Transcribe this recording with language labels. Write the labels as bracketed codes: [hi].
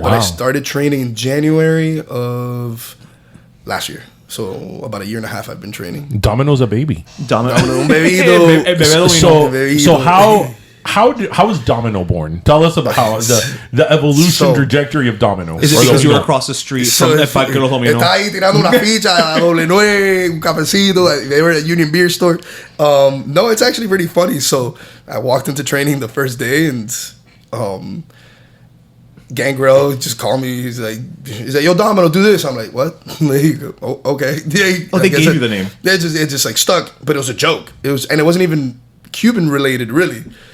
[en] But I started training in January of last year. So about a year and a half I've been training. Domino's a baby. [es] Domino un bebido. [en] So how was Domino born? Tell us about how the evolution trajectory of Domino. Is it because you were across the street from El Parque Los Domino? [es] Estaba ahí tirando una ficha, doble nueve, un cafecito. [en] They were at Union Beer Store. No, it's actually pretty funny. So I walked into training the first day, and Gangrel just called me. He's like, "Yo, Domino, do this." I'm like, "What?" Oh, okay. They gave you the name. It just like stuck, but it was a joke. And it wasn't even Cuban related, really.